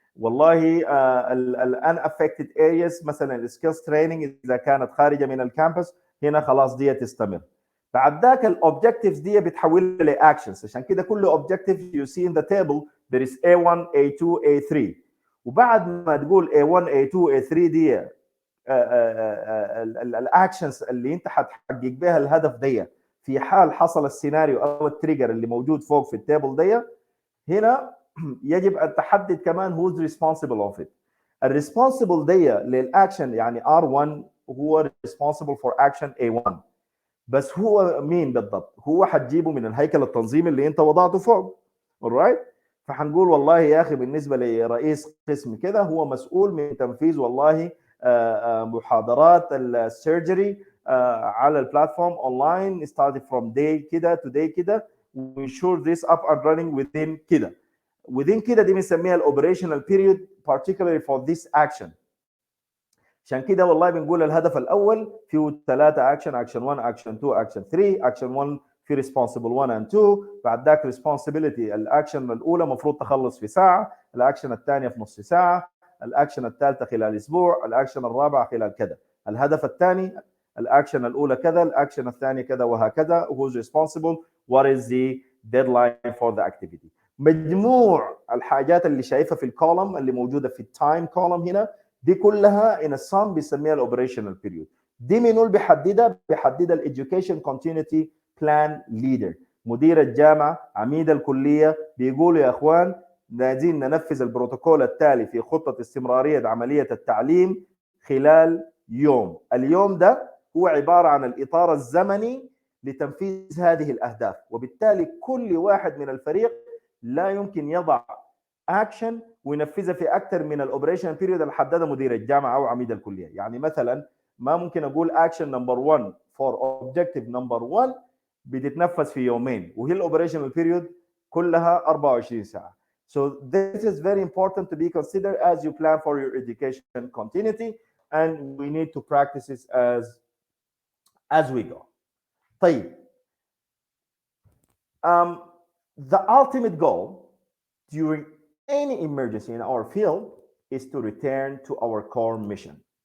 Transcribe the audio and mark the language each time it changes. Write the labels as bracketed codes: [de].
[ar] والله ال [en] unaffected areas [ar] مثلا السكيلز تريننج اذا كانت خارجه من الكامبس هنا خلاص دي تستمر. بعد ذاك الاوبجكتيفز دي بتحولها لاكشنز. عشان كده كل اوبجكتيف [en] you see in the table there is A1 A2 A3. [ar] وبعد ما تقول A1 A2 A3 دي الاكشنز اللي انت حتحقق بها الهدف دي في حال حصل السيناريو او التريجر اللي موجود فوق في التيبل دي. هنا يجب ان تحدد كمان [en] who's responsible of it. [ar] الريسبونسبل دي للاكشن يعني R1 هو [en] responsible for action A1. [ar] بس هو مين بالضبط؟ هو حتجيبه من الهيكل التنظيمي اللي انت وضعته فوق. alright؟ فحنقول والله يا اخي بالنسبه لرئيس قسم كده هو مسؤول من تنفيذ والله محاضرات السيرجري على البلاتفورم اونلاين [en] started from day [ar] كده [en] to day [ar] كده [en] we ensure this up and running within [ar] كده. within كده دي بنسميها الاوبريشنال بيريود particularly for this action. عشان كده والله بنقول الهدف الاول فيه 3 اكشن، اكشن 1 اكشن 2 اكشن 3. اكشن 1 في [en] responsible 1 and 2. [ar] بعد ذاك responsibility الاكشن الاولى المفروض تخلص في ساعه، الاكشن الثانيه في نص ساعه، الاكشن الثالثه خلال اسبوع، الاكشن الرابع خلال كذا. الهدف الثاني الاكشن الاولى كذا، الاكشن الثاني كذا وهكذا. [en] who's responsible what is the deadline for the activity. [ar] مجموع الحاجات اللي شايفها في الكولوم اللي موجوده في التايم كولوم هنا دي كلها ان الصم بيسميها الاوبريشنال بيريود. دي منو اللي بيحددها الاديوكيشن كونتينيتي بلان ليدر، مدير الجامعه، عميد الكليه. بيقولوا يا اخوان لازم ننفذ البروتوكول التالي في خطه استمراريه عمليه التعليم خلال يوم. اليوم ده هو عباره عن الاطار الزمني لتنفيذ هذه الاهداف. وبالتالي كل واحد من الفريق لا يمكن يضع اكشن وينفذها في اكثر من الاوبريشن بيريود اللي حددها مدير الجامعه او عميد الكليه. يعني مثلا ما ممكن اقول اكشن نمبر 1 فور اوبجكتيف نمبر 1 بتتنفذ في يومين، وهي الاوبريشنال بيريود كلها 24 ساعه. [en] So this is very important to be considered as you plan for your education continuity, and we need to practice this as we go. [ar] طيب, [en] the ultimate goal during any emergency in our field is to return to our core mission.